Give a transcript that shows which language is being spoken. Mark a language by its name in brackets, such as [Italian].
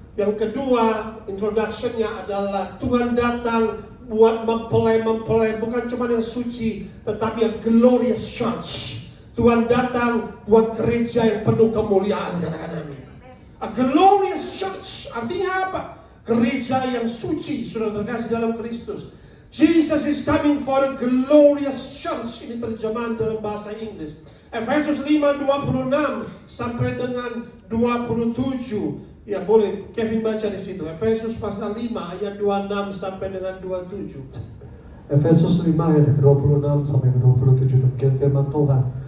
[Indonesian] Yang kedua, introduction-nya adalah Tuhan datang buat mempelai, bukan cuma yang suci, tetapi yang glorious church. Tuhan datang buat gereja yang penuh kemuliaan, katakan amin. [English] A glorious church, [Indonesian] artinya apa? Gereja yang suci, saudara terkasih dalam Kristus. [English] Jesus is coming for a glorious church. [Indonesian] Ini terjemahan dalam bahasa Inggris. Efesus 5:26 sampai dengan 27. Ya, boleh Kevin baca di situ. Efesus pasal 5 ayat 26 sampai dengan 27. Efesus 5 ayat 26 sampai 27. Demikian firman Tuhan.